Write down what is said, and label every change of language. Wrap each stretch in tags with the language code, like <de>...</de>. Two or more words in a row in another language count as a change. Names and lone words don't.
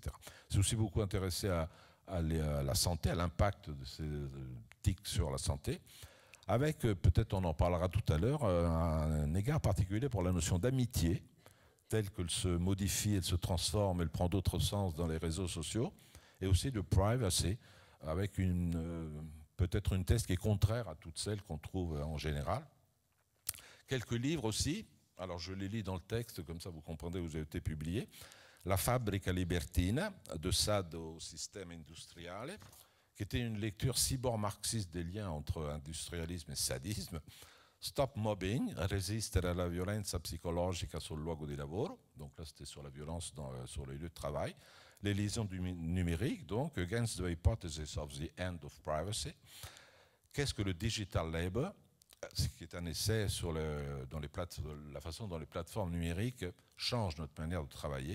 <fr>C'est aussi beaucoup intéressé à la santé, à l'impact de ces TIC sur la santé, avec, peut-être on en parlera tout à l'heure, un égard particulier pour la notion d'amitié, telle qu'elle se modifie, elle se transforme, elle prend d'autres sens dans les réseaux sociaux, et aussi de privacy, avec peut-être une thèse qui est contraire à toutes celles qu'on trouve en général. Quelques livres aussi, alors je les lis dans le texte, comme ça vous comprendrez où ils ont été publiés. La Fabbrica Libertina, de Sade au Sistema Industriale, qui était une lecture cyborg-marxiste des liens entre industrialisme et sadisme. Stop Mobbing, resistere alla violenza psicologica sul luogo di lavoro, donc là c'était sur la violence sur les lieux de travail. Les liaisons du numérique, donc Against the Hypothesis of the End of Privacy. Qu'est-ce que le Digital Labor? Ce qui est un essai sur la façon dont les plateformes numériques changent notre manière de travailler.</fr>